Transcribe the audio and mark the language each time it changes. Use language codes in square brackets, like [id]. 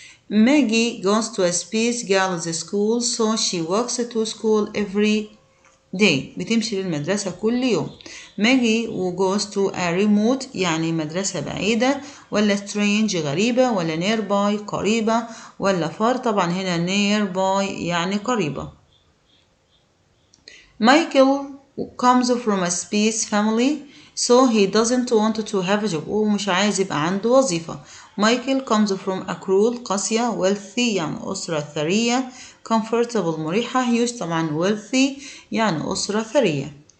[en] Maggie goes to a space girls school so she walks to school every day [ar] بتمشي للمدرسة كل يوم. ماجي [en] goes to a remote [ar] يعني مدرسة بعيدة، ولا strange غريبة، ولا nearby قريبة، ولا far طبعا هنا nearby يعني قريبة. [en] Michael comes from a space family so he doesn't want to have a job [ar] ومش عايز يبقى عنده وظيفة. [en] Michael comes from a cruel [ar] قاسية، wealthy يعني أسرة ثرية، comfortable مريحة، huge طبعا wealthy يعني أسرة ثرية.